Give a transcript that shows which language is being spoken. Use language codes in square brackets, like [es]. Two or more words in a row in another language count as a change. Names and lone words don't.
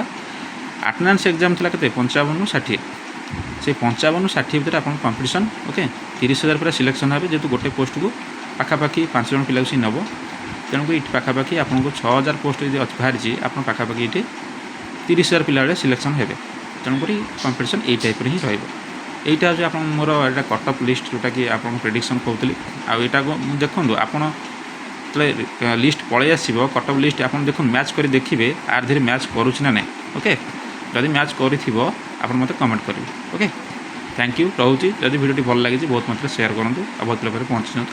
[en] attendance exam [or] ଥିଲା କେତେ 55ରୁ 60। ସେଇ 55ରୁ 60 ଭିତରେ ଆପଣଙ୍କ କମ୍ପିଟିସନ୍। ଓକେ 30,000 ପିଲା ସିଲେକ୍ସନ୍ ହେବେ ଯେହେତୁ ଗୋଟେ ପୋଷ୍ଟକୁ ପାଖାପାଖି 5 ଜଣ ପିଲାକୁ ସେ ନେବ। ତେଣୁକରି ଏଠି ପାଖାପାଖି ଆପଣଙ୍କୁ 6,000 ପୋଷ୍ଟ ଯଦି ବାହାରିଛି ଆପଣ ପାଖାପାଖି ଏଠି 30,000 ପିଲା ବେଳେ ସିଲେକ୍ସନ୍ ହେବେ। ତେଣୁକରି କମ୍ପିଟିସନ୍ ଏଇ ଟାଇପ୍ରେ ହିଁ ରହିବ। [bn] এইটা হচ্ছে আপনার মোর এটা [en] cutoff list [or] ଯେଉଁଟାକି ଆପଣଙ୍କୁ ପ୍ରେଡ଼ିକ୍ସନ୍ କହୁଥିଲି। ଆଉ ଏଇଟାକୁ ଦେଖନ୍ତୁ ଆପଣ ଯେତେବେଳେ ଲିଷ୍ଟ ପଳେଇ ଆସିବ [en] cutoff list [or] ଆପଣ ଦେଖନ୍ତୁ ମ୍ୟାଚ୍ କରି ଦେଖିବେ ଆର ଧିରେ ମ୍ୟାଚ୍ କରୁଛି ନା ନାହିଁ। ଓକେ ଯଦି ମ୍ୟାଚ୍ କରିଥିବ ଆପଣ ମୋତେ କମେଣ୍ଟ କରିବେ। ଓକେ [en] thank you [or] ରହୁଛି। ଯଦି ଭିଡ଼ିଓଟି ଭଲ ଲାଗିଛି ବହୁତ ମାତ୍ରାରେ ସେୟାର କରନ୍ତୁ ଆଉ ବହୁତ ଲୋକରେ ପହଞ୍ଚିଛନ୍ତି।